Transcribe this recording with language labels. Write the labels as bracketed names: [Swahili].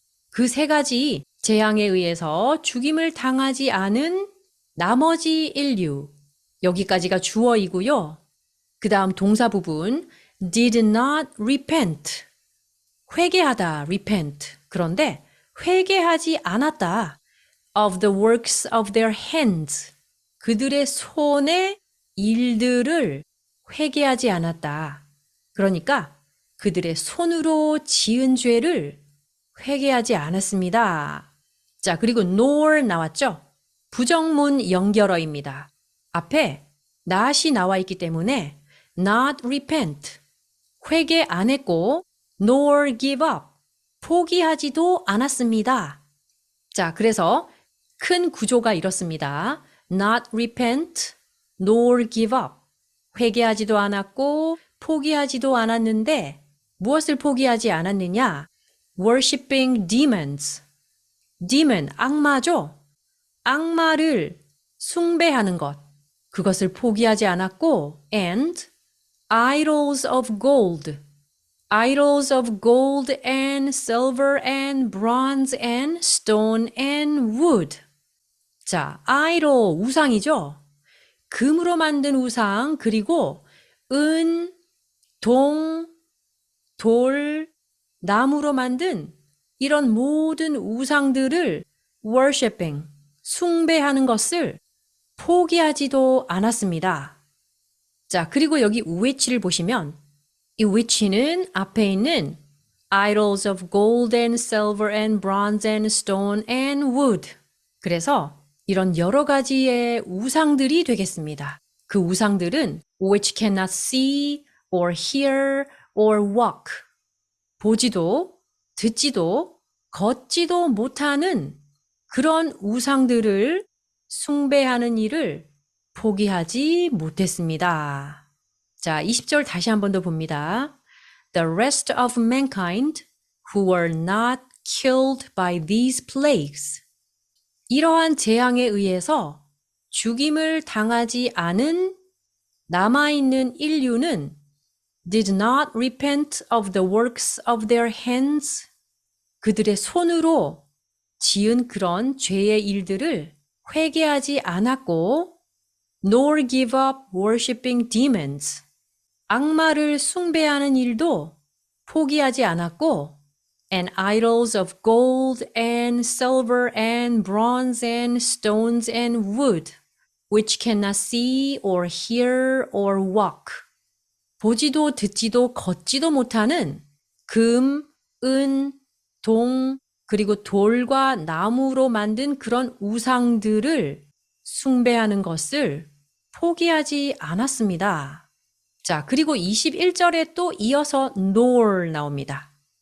[Korean] 그 세 가지 재앙에 의해서 죽임을 당하지 않은 나머지 인류. 여기까지가 주어이고요. 그 다음 동사 부분 [English] did not repent. [Korean] 회개하다, repent. 그런데 회개하지 않았다. [English] of the works of their hands. [Korean] 그들의 손의 일들을 회개하지 않았다. 그러니까 그들의 손으로 지은 죄를 회개하지 않았습니다. 자, 그리고 nor 나왔죠? 부정문 연결어입니다. 앞에 not이 나와 있기 때문에 [English] not repent, [Korean] 회개 안 했고 [English] nor give up, [Korean] 포기하지도 않았습니다. 자, 그래서 큰 구조가 이렇습니다. [English] not repent, nor give up, [Korean] 회개하지도 않았고 포기하지도 않았는데 무엇을 포기하지 않았느냐? [English] Worshipping demons. demon, [Korean] 악마죠? 악마를 숭배하는 것. 그것을 포기하지 않았고 [English] and idols of gold. idols of gold and silver and bronze and stone and wood. [Korean] 자, idol, 우상이죠? 금으로 만든 우상, 그리고 은, 동, 돌, 나무로 만든 이런 모든 우상들을 worshipping, 숭배하는 것을 포기하지도 않았습니다. 자, 그리고 여기 which를 보시면 이 which는 앞에 있는 [English] idols of gold and silver and bronze and stone and wood. [Korean] 그래서 이런 여러 가지의 우상들이 되겠습니다. 그 우상들은 [English] which cannot see or hear or walk. [Korean] 보지도, 듣지도, 걷지도 못하는 그런 우상들을 숭배하는 일을 포기하지 못했습니다. 자, 20절 다시 한 번 더 봅니다. [English] The rest of mankind who were not killed by these plagues. [Korean] 이러한 재앙에 의해서 죽임을 당하지 않은 남아있는 인류는 [English] did not repent of the works of their hands. [Korean] 그들의 손으로 지은 그런 죄의 일들을 회개하지 않았고 [English] nor give up worshipping demons. [Korean] 악마를 숭배하는 일도 포기하지 않았고 [English] and idols of gold and silver and bronze and stones and wood. which cannot see or hear or walk. [Korean] 보지도 듣지도 걷지도 못하는 금, 은, 동, 그리고 돌과 나무로 만든 그런 우상들을 숭배하는 것을 포기하지 않았습니다. 자, 그리고 21절에 또 이어서 nor 나옵니다.